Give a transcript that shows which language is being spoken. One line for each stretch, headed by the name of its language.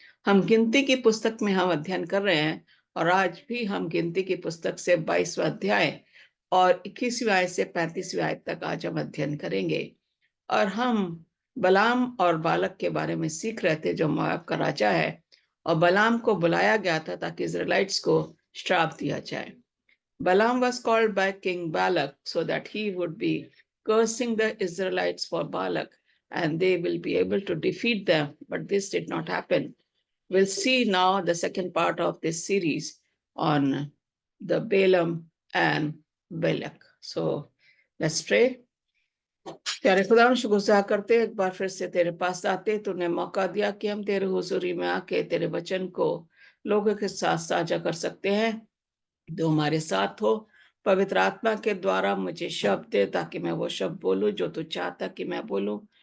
Hindi: हम गिनती की पुस्तक में हम अध्ययन कर रहे हैं और आज भी हम गिनती की पुस्तक से 22वां अध्याय और 21वीं आयत से 35वीं आयत तक आज हम अध्ययन करेंगे। और हम बलाम और बालक के बारे में सीख रहे थे जो मोआब का राजा है और बलाम को बुलाया गया था ताकि इजराइलिट्स को श्राप दिया जाए।
English: Balaam was called by King Balak so that he would be cursing the Israelites for Balak and they will be able to defeat them. But this did not happen. We'll see now the second part of this series on the Balaam and Balak. So let's pray.
Hindi: प्यारे खुदा शुक्र करते एक बार फिर से तेरे पास आते, तूने मौका दिया कि हम तेरे हुजूरी में आके तेरे वचन को लोगों के साथ साझा कर सकते हैं। जो हमारे साथ हो, पवित्र आत्मा के द्वारा मुझे शब्द दे ताकि मैं वो शब्द बोलूं जो तू चाहता कि मैं बोलूं।